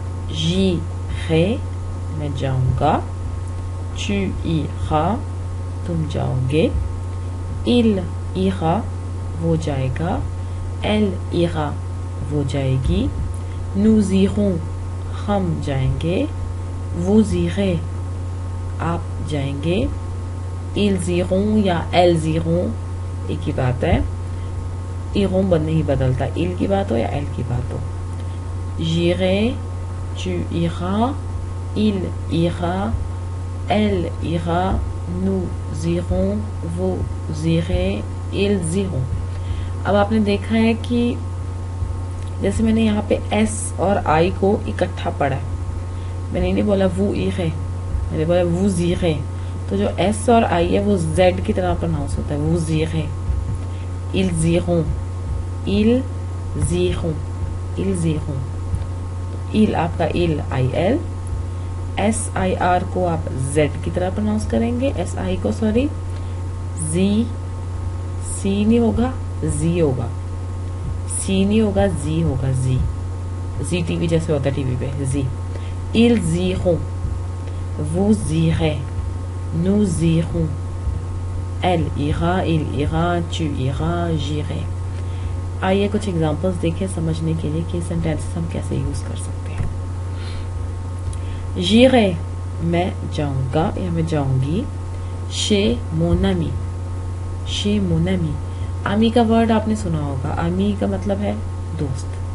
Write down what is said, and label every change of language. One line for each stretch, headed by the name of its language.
French: j'irai,
Hindi: मैं जाऊंगा,
French: tu iras,
Hindi: तुम जाओगे,
French: il ira,
Hindi: वो जाएगा,
French: elle ira,
Hindi: वो जाएगी,
French: nous irons,
Hindi: हम जाएंगे,
French: vous irez,
Hindi: आप जाएंगे,
French: ils iront
Hindi: या
French: elles iront
Hindi: एक ही बात है, इरों नहीं बदलता, इल की बात हो या एल की बात हो।
French: j'irai, tu iras, il ira, elle ira, nous irons, vous irez, ils iront।
Hindi: अब आपने देखा है कि जैसे मैंने यहाँ पे एस और आई को इकट्ठा पढ़ा है, मैंने नहीं बोला
French: vous irez,
Hindi: मैंने बोला vous irez। तो जो एस और आई है वो जेड की तरह प्रोनाउंस होता है,
French: vous irez, ils iront, ils iront।
Hindi: il आपका il I L, S I R को आप जेड की तरह प्रोनाउंस करेंगे, एस आई को सॉरी, जी सी नहीं होगा, जी होगा, सी नहीं होगा, जी होगा, जी टीवी जैसे होता है टीवी पे, जी।
French: ils iront, vous irez, nous irons, elle ira, il ira, tu iras, j'irai।
Hindi: आइए कुछ एग्जांपल्स देखें समझने के लिए कि सेंटेंसेस हम कैसे यूज कर सकते हैं।
French: j'irai,
Hindi: मैं जाऊंगा या मैं जाऊंगी,
French: chez mon ami, chez mon ami।
Hindi: आमी का वर्ड आपने सुना होगा, आमी का मतलब है दोस्त।